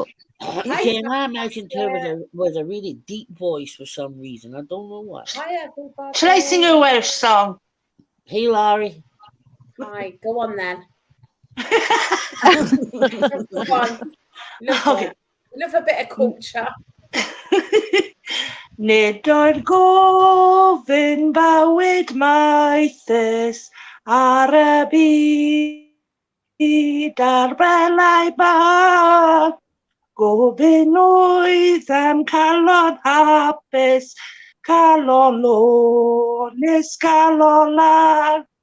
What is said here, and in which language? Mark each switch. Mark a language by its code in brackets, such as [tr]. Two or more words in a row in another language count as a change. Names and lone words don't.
[en] Okay, and I imagined her with a really deep voice for some reason. I don't know why. Hi, everybody. Shall I sing a Welsh song? Hey, Laurie. Hi, go on then. Okay. Go on. Love a bit of culture. [cy] Nid oedd gofyn bywyd maethus ar y byd ar belau bach. Gofyn oedd am calon hapus, calon lonus, calon lan,